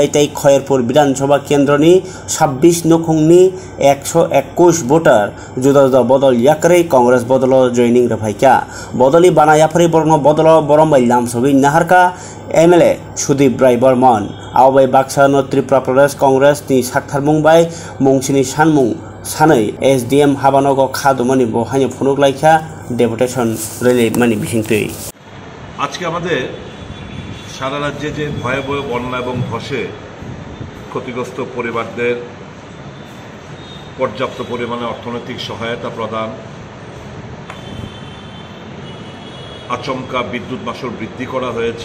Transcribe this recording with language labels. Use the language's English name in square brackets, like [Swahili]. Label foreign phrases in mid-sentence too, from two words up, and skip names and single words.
[Kok Borok] तै खयरपुर विधानसभा केन्द्रनि 26 नखुंगनि 121 भोटार जुदा जुदा बदल याकरे कांग्रेस बदल जॉइनिंग रफाइका बदली बानायाफरी बरन बदल बरमबाई लामसबी नाहारका एमएलए सुदीप राय बर्मन आवबाई बाक्सा त्रिपुरा प्रदेश कांग्रेस नि साक्थारमुंबाय मुंसिनि सानमुं सानै एसडीएम हाबानग खादुमानि बहाय फुनुगलाइखा [English] deputation relief [Kok Borok] मानि बिहिंतै [Bangla] আজকে আমাদের সারা রাজ্যে যে ভয়াবহ বন্যা এবং ধসে ক্ষতিগ্রস্ত পরিবারদের পর্যাপ্ত পরিমাণে অর্থনৈতিক সহায়তা প্রদান, আচমকা বিদ্যুৎ মাশুল বৃদ্ধি করা হয়েছে।